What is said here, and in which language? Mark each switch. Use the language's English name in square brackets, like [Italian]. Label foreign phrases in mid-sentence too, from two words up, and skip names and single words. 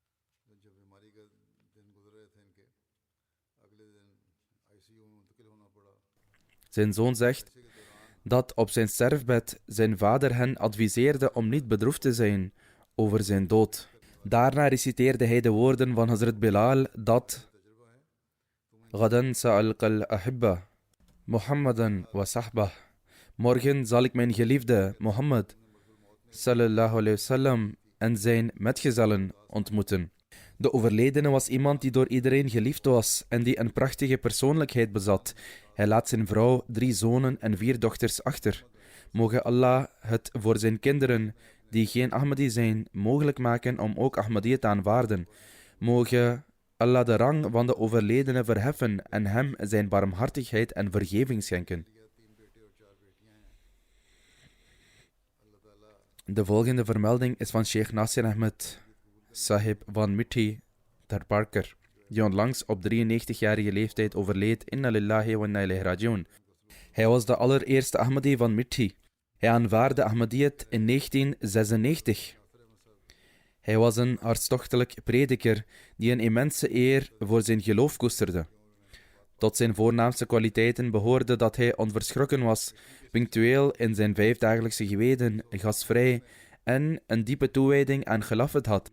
[Dutch] Zijn zoon zegt dat op zijn sterfbed zijn vader hen adviseerde om niet bedroefd te zijn over zijn dood. Daarna reciteerde hij de woorden van Hazrat Bilal dat [Arabic] غدا نلقى الأحبة محمدا وصحبه. [Dutch] Morgen zal ik mijn geliefde Mohammed [Arabic] صلى الله عليه وسلم [Dutch] en zijn metgezellen ontmoeten. De overledene was iemand die door iedereen geliefd was en die een prachtige persoonlijkheid bezat. Hij laat zijn vrouw, 3 zonen en 4 dochters achter. Moge Allah het voor zijn kinderen, die geen Ahmadi zijn, mogelijk maken om ook Ahmadiyya te aanvaarden. Moge Allah de rang van de overledene verheffen en hem zijn barmhartigheid en vergeving schenken. De volgende vermelding is van Sheikh Nasir Ahmed Sahib van Mithi Darbarkar, die onlangs op 93-jarige leeftijd overleed. [Arabic] إنا لله وإنا إليه راجعون. [Dutch] Hij was de allereerste Ahmadi van Mithi. Hij aanvaarde Ahmadiyyat in 1996. Hij was een hartstochtelijk prediker die een immense eer voor zijn geloof koesterde. Tot zijn voornaamste kwaliteiten behoorde dat hij onverschrokken was, punctueel in zijn 5-dagelijkse gebeden, gastvrij en een diepe toewijding aan Khilafat had.